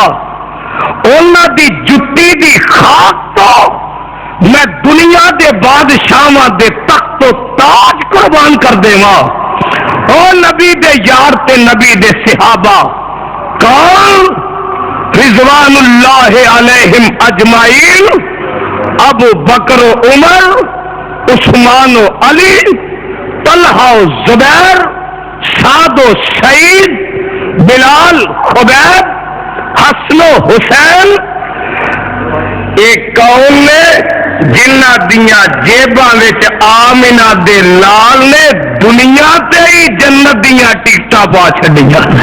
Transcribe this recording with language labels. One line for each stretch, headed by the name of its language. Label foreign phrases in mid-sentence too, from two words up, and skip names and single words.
Punjabi: انہاں دی جتی دی خاک تو میں دنیا کے بادشاہاں دے تخت تو تاج قربان کر دیواں. او نبی دے یار تے نبی دے صحابہ کون?
Arabic: رضوان الله عليهم أجمعين, अबू बकर उमर, उस्मान अली, तलहा जुबैर, साद सईद, बिलाल खुबैब, हसन हुसैन।
Punjabi: ایک کون نے جنہاں دیاں جیباں وچ آمنہ دے لال نے دنیا تے ہی جنت دیاں ٹکٹاں پا چھڈیاں.